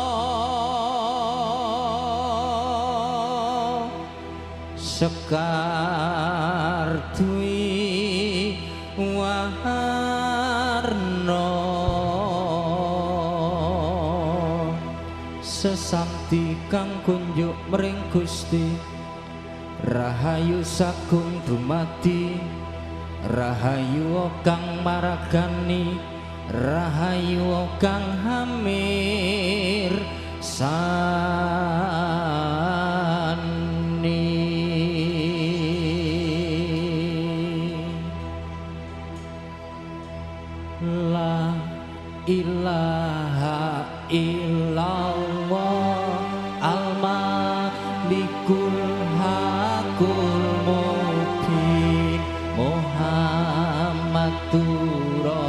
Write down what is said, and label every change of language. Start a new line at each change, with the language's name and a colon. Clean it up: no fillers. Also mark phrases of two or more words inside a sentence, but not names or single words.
Javanese: Sekar Dwi warna sesamti kang kunjuk mring Gusti rahayu sagung dumadi rahayu kang maragani rahayu kang hamir
Arabic: لا إله إلا الله الملك الحق المبين محمد